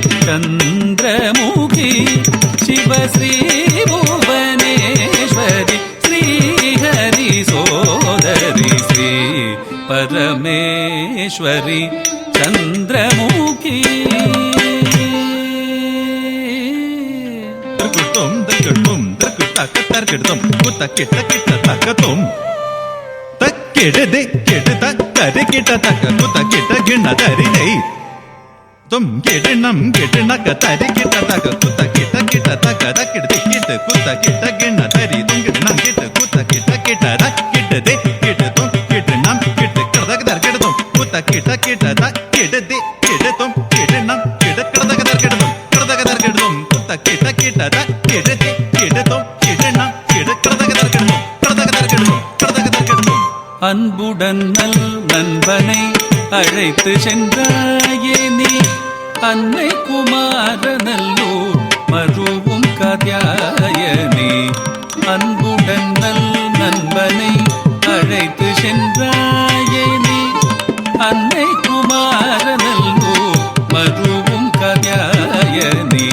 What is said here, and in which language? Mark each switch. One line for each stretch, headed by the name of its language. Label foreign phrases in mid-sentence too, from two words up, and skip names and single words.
Sanskrit: चन्द्रमुखी शिव श्री भुवनेश्वरि श्रीहरि सोदरि श्री परमेश्वरि चन्द्रमुखी dragdum dragdaka targdum kutakita takatum takede kede takare kita taka kutakita gina dari dei tum kede nam kede naka tari kita taka kutakita kita taka takede kita kutakita gina dari tum kede nam kita kutakita kita takede de kede tum kede nam kede kardak darkede tum kutakita kita takede de kede tum kede nam kede kardak darkede tum kutakita kita takede de kede tum kede nam kede kardak darkede tum
Tamil: அன்புடன் நல் நண்பனை அழைத்து சென்றாயே நீ அன்னை குமாரநல்லூர் மருவும் காத்யாயனே. அன்புடன் நல் நண்பனை அழைத்து சென்றாயே நீ அன்னை குமாரநல்லூர் மருவும் காத்யாயனே.